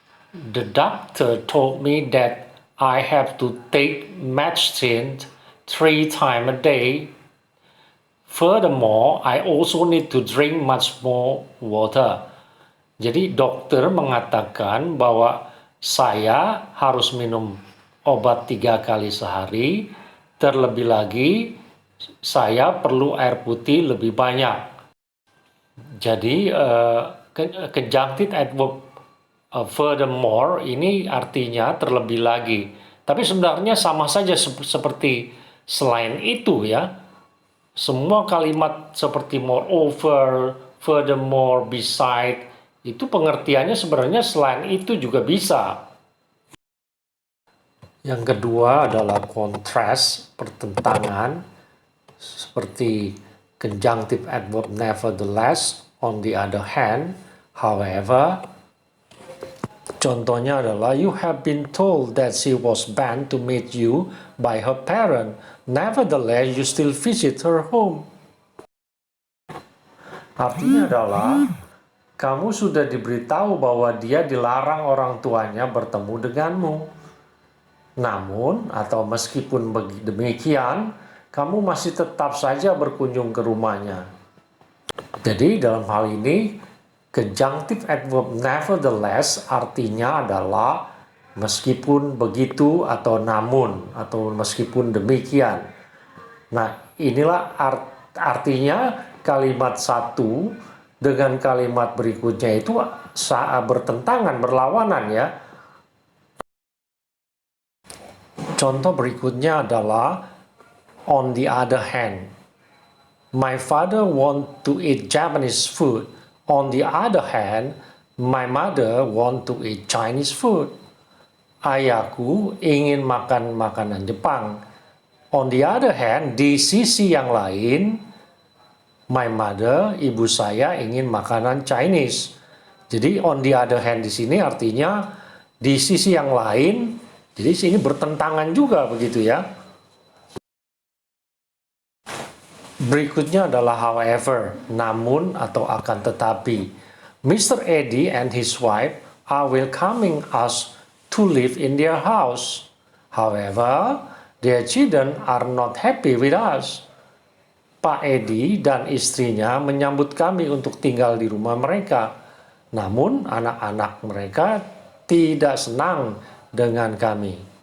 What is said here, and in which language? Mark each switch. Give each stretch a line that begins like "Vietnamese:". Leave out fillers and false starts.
English: The doctor told me that I have to take medicine 3 times a day. Furthermore, I also need to drink much more water.
Indonesian: Jadi dokter mengatakan bahwa saya harus minum obat 3 kali sehari, terlebih lagi saya perlu air putih lebih banyak. Jadi conjunctive adverb furthermore ini artinya terlebih lagi, tapi sebenarnya sama saja seperti selain itu ya. Semua kalimat seperti moreover, furthermore, beside itu pengertiannya sebenarnya selain itu juga bisa. Yang kedua adalah contrast, pertentangan, seperti conjunctive adverb nevertheless, on the other hand, however. Contohnya adalah,
English: you have been told that she was banned to meet you by her parent. Nevertheless, you still visit her home.
Indonesian: Artinya adalah, kamu sudah diberitahu bahwa dia dilarang orang tuanya bertemu denganmu. Namun, atau meskipun demikian, kamu masih tetap saja berkunjung ke rumahnya. Jadi dalam hal ini, conjunctive adverb nevertheless artinya adalah meskipun begitu atau namun atau meskipun demikian. Nah, inilah artinya kalimat satu dengan kalimat berikutnya itu bertentangan, berlawanan ya. Contoh berikutnya adalah on the other hand.
English: My father want to eat Japanese food. On the other hand, my mother want to eat Chinese food.
Indonesian: Ayahku ingin makan makanan Jepang. On the other hand, di sisi yang lain,
English: my mother,
Indonesian: ibu saya ingin makanan Chinese. Jadi on the other hand di sini artinya di sisi yang lain. Jadi sini bertentangan juga begitu ya. Berikutnya adalah however, namun atau akan tetapi.
English: Mr. Eddie and his wife are welcoming us to live in their house. However, their children are not happy with us.
Indonesian: Pak Eddie dan istrinya menyambut kami untuk tinggal di rumah mereka. Namun anak-anak mereka tidak senang dengan kami.